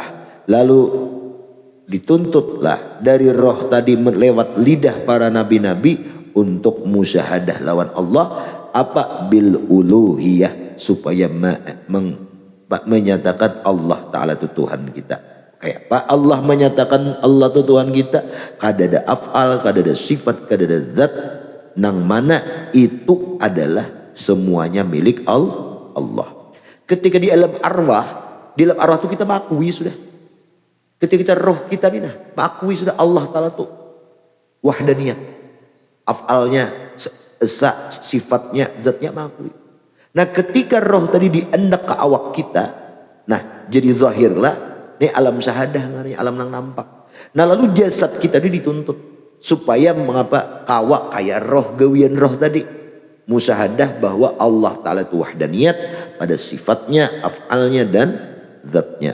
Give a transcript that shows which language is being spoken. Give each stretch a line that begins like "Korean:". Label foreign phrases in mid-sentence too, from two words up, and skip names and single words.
Indonesian: Lalu dituntutlah dari roh tadi lewat lidah para nabi-nabi untuk musyahadah lawan Allah, apa
Arabic: بالألوهية,
Indonesian: supaya menyatakan Allah Ta'ala itu Tuhan kita.
Banjar: Kayak Pak Allah menyatakan Allah itu Tuhan kita, kadada af'al, kadada sifat, kadada zat, nang mana itu adalah semuanya milik Allah.
Indonesian: Ketika di alam arwah itu kita mengakui sudah. Ketika kita roh kita ini mengakui sudah Allah Ta'ala itu wahdaniyat, af'alnya, sifatnya, zatnya mengakui.
Banjar: Nah, ketika roh tadi diendak ke awak kita, nah jadi zahirlah ini alam syahadah, alam nang nampak. Nah, lalu jasad kita ini dituntut supaya mengapa kawa kayak roh, gawian roh tadi musyahadah bahwa Allah Ta'ala itu wahdaniyat pada sifatnya, af'alnya dan zatnya.